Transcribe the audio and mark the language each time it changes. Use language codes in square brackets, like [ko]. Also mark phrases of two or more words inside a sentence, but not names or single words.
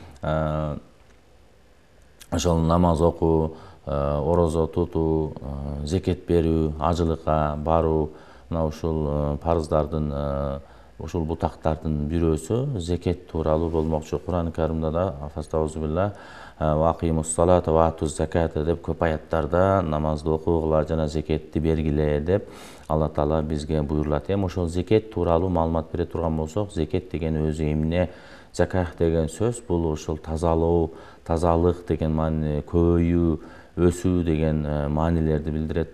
[ky] Ошол намаз окуу, орозо тутуу, зекет берүү, ажылыкка баруу, мына ушул парыздардын, ушул бутактардын бирөөсү зекет тууралуу болмокчу. Куран Каримде да [ar] فأعوذ بالله أقيموا الصلاة و آتوا الزكاة [ky] деп көп аяттарда намазды окугула жана зекетти бергиле деп Алла Таала бизге буйрулат. Эми ошол зекет тууралуу маалымат бере турган болсок, зекет деген өзү эмне? Заках деген сөз бул ушул тазалоо, тазалык деген маани, көбөйүү, өсүү деген маанилерди билдирет.